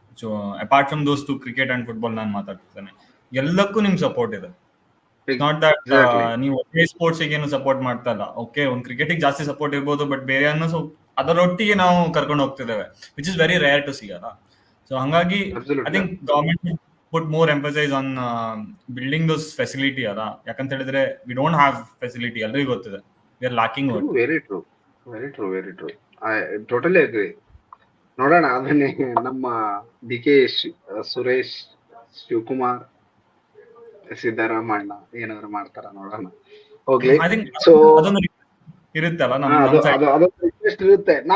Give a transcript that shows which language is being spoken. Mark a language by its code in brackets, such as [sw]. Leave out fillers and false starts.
[en] so apart from those to cricket and football [kn] ನಾನು ಮಾತಾಡ್ತಿದ್ದೇನೆ, ಎಲ್ಲಕ್ಕೂ ನಿಮ್ ಸಪೋರ್ಟ್ ಇದೆ. [en] not that [kn] ನೀವು ಒಳ್ಳೆ ಸ್ಪೋರ್ಟ್ಸ್ ಏನು ಸಪೋರ್ಟ್ ಮಾಡ್ತಾ ಇಲ್ಲ. ಓಕೆ, ಒಂದು ಕ್ರಿಕೆಟ್ ಜಾಸ್ತಿ ಸಪೋರ್ಟ್ ಇರ್ಬೋದು, ಬಟ್ ಬೇರೆ ಅದರೊಟ್ಟಿಗೆ ನಾವು ಕರ್ಕೊಂಡು ಹೋಗ್ತಿದ್ದೇವೆ, [en] which is very rare to see [kn] ಅಲ್ಲ. [en] So ಹಂಗಾಗಿ I think government put more emphasis on building those facility ಅಲ್ಲ. [kn] ಯಾಕಂತ ಹೇಳಿದ್ರೆ [en] we don't have facility, [kn] ಎಲ್ಲರಿಗೂ ಗೊತ್ತಿದೆ, [en] we are lacking over. Very true. I totally agree. [kn] ನೋಡೋಣ, ಅದನ್ನೇ ನಮ್ಮ DK ಸುರೇಶ್, ಶಿವಕುಮಾರ್, ಸಿದ್ದರಾಮಣ್ಣ ಏನಾದ್ರು ಮಾಡ್ತಾರ ನೋಡೋಣ. ಹೋಗ್ಲಿ. ಸೊ ಇರುತ್ತಲ್ಲ ಅದೊಂದು ರಿಕ್ವೆಸ್ಟ್ ಇರುತ್ತೆ.